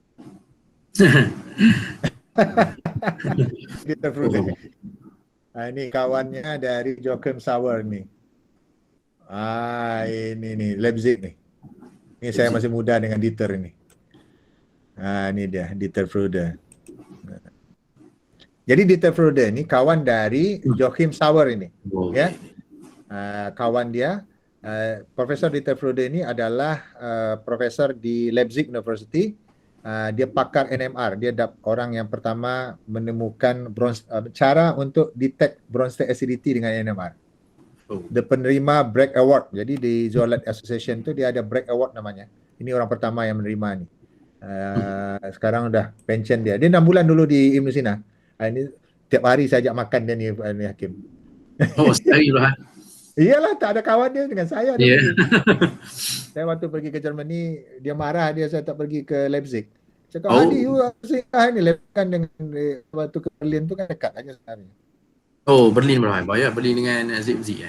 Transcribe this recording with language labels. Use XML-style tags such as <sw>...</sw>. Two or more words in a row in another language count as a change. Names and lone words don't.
<ms>Dieter Freude. Ini kawannya dari Joachim Sauer nih. Ini nih Leipzig nih. Ini saya masih muda dengan Dieter ini. Ini dia Dieter Freude. Jadi Dieter Freude ini kawan dari Joachim Sauer ini, ya. Kawan dia, Profesor Dieter Freude ini adalah profesor di Leipzig University. Dia pakar NMR. Dia orang yang pertama menemukan cara untuk detect</ms> <en>bronze state acidity</en> <ms>dengan NMR. Dia penerima Bragg Award. Jadi di Zeolite Association itu dia ada Bragg Award namanya. Ini orang pertama yang menerima nih. Sekarang udah pensiun dia. Dia 6 bulan dulu di Ibnu Sina. Ini tiap hari saya ajak makan dia nih Hakim. Oh, sekali lah. Iyalah, tak ada kawan dia dengan saya. Yeah. Saya waktu pergi ke Germany, dia marah saya tak pergi ke Leipzig. Saya kata, Adi, singgah ni Leipzig kan dengan waktu ke Berlin tu kan dekat aja sebenarnya. Oh, Berlin berapa? Bayar Berlin dengan Leipzig</ms>